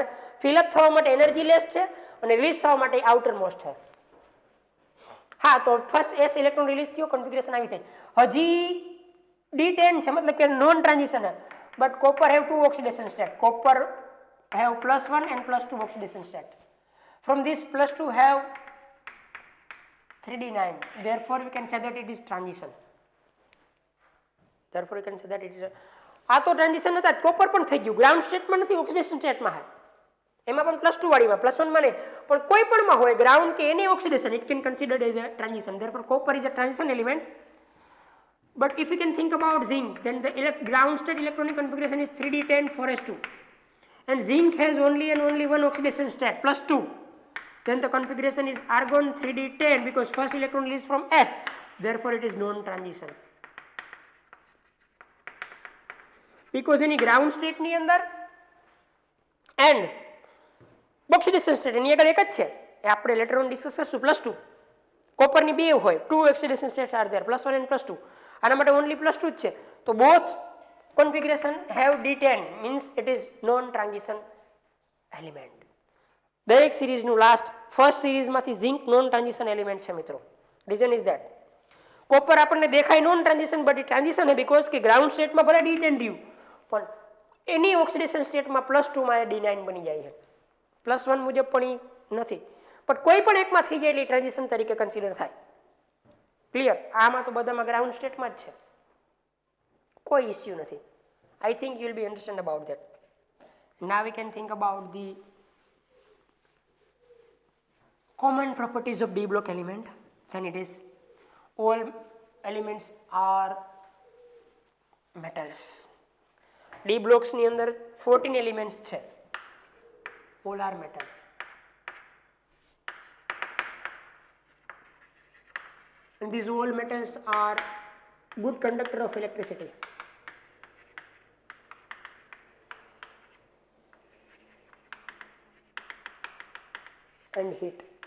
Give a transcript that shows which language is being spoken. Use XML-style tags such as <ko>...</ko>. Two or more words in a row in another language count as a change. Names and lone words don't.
<gu>ફિલઅપ થવા માટે</gu> <en>energy less</en> <gu>છે અને રિલીઝ થવા માટે</gu> <en>outer most</en> <gu>છે. હા, તો</gu> <en>first s electron release</en> <gu>થયો, કન્ફિગરેશન આવી થઈ. હજી d10 છે, મતલબ કે</gu> <en>non transition</en> <gu>છે.</gu> <en>But copper have 2 oxidation state. Copper have +1 and +2 oxidation state. From this +2 have 3d9. Therefore we can say that it is transition. Therefore we can say that it is</en> <gu>આ તો ટ્રાન્ઝિશન હતા, કોપર પણ થઈ ગયું,</gu> <en>ground state</en> <gu>નથી,</gu> <en>oxidation state</en> <gu>છે. એમાં પણ +2 વાળીમાં, +1 માં નહીં, પણ કોઈ પણમાં હોય ગ્રાઉન્ડ કે એની ઓક્સિડેશન,</gu> <en>it can considered as a transition. Therefore copper is a transition element. But if you can think about zinc, then the ground state electronic configuration is 3d10 4s2 and zinc has only and only one oxidation state +2. Then the configuration is argon 3d10 because first electron released from s, therefore it is non-transition. Because any ground state</en> <gu>ની અંદર</gu> <en>and oxidation state</en> <gu>એની આગળ એક જ છે, એ આપણે</gu> <en>later on discuss</en> <gu>કરશું.</gu> <en>+2</en> <gu>કોપરની બે હોય,</gu> <en>2 oxidation states are there, +1 and +2.</en> <gu>આના માટે only +2 જ છે.</gu> <en>તો both configuration have d10 means it is non-transition element.</en> <gu>દરેક સિરીઝનું</gu> <en>last first series</en> <gu>ઝિંક</gu> <en>non transition element</en> <gu>છે મિત્રો.</gu> <en>reason is that copper</en> <gu>આપણને દેખાય</gu> <en>non transition,</en> <gu>બટ એ ટ્રાન્ઝિશન છે બીકોઝ કે</gu> <en>ground state</en> <gu>ભલે d10 રહ્યું પણ એની</gu> <en>oxidation state</en> <gu>+2 માં d9 બની જાય છે. +1 મુજબ પણ એ નથી, પણ કોઈ પણ એકમાં થઈ જાય એટલે ટ્રાન્ઝિશન તરીકે કન્સિડર થાય. ક્લિયર? આમાં તો બધામાં</gu> <en>ground state</en> <gu>જ છે, કોઈ ઇસ્યુ નથી.</gu> <en>I think you will be understand about that. now we can think about the common properties of D block element, then it is all elements are metals.</en> <gu>D blocks ની અંદર 14 elements છે,</gu> <en>all are metal. And these all metals are good conductor of electricity. And heat.</en>